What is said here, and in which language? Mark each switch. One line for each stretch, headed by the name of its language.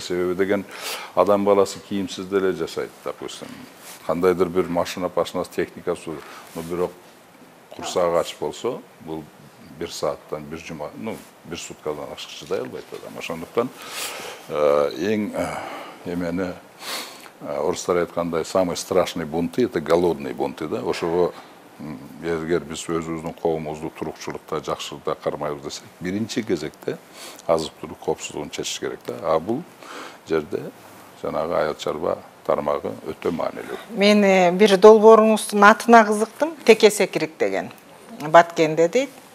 Kyrgyz: Себеби деген адам баласы кийимсиз деле жашайт, допустим. Кандайдыр бир машина техникасы, бирок курсагы ач болсо, бул бир сааттан, бир суткадан ашык чыдай албайт адам. Ошондуктан эң эмени орыстар айткандай,
Russian: самый страшный бунты — это голодный бунты,
Kyrgyz: да. Ошого эгер биз өзүбүздүн коомубузду турукчулукта, жакшылыкта кармайбыз десек, биринчи кезекте азык-түлүк коопсуздугун чечиш керек да. А бул жерде жанагы айыл чарба тармагы өтө маанилүү. Мен бир долбооруңуздун атына кызыктым, Теке-Секирик деген. Баткенде дейт.